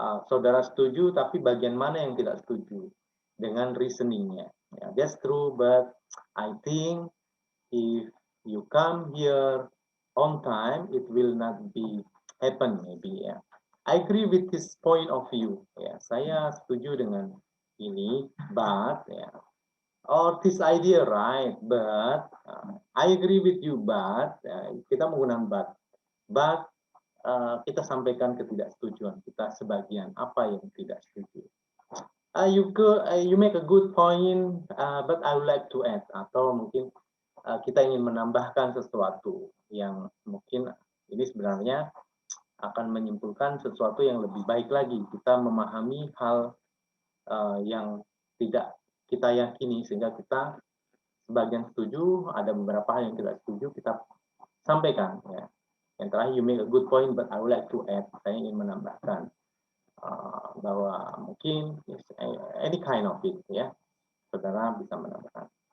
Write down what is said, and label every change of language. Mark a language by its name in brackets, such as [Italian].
[Indonesian] Saudara setuju, tapi bagian mana yang tidak setuju dengan reasoningnya. [English] Yeah, that's true, but I think if you come here on time, it will not be happen maybe ya. I agree with this point of view. [Indonesian] Ya, saya setuju dengan ini, but ya, [English] or this idea right, but I agree with you, [Indonesian] but kita menggunakan but kita sampaikan ketidaksetujuan kita sebagian apa yang tidak setuju. [English] You make a good point, but I would like to add, [Indonesian] atau mungkin kita ingin menambahkan sesuatu yang mungkin ini sebenarnya akan menyimpulkan sesuatu yang lebih baik lagi. Kita memahami hal yang tidak kita yakini sehingga kita sebagian setuju, ada beberapa hal yang tidak setuju kita sampaikan ya. Yang terakhir, [English] you make a good point, but I would like to add. [Indonesian] Saya ingin menambahkan bahwa mungkin [English] any kind of it, [Indonesian] ya, saudara bisa menambahkan.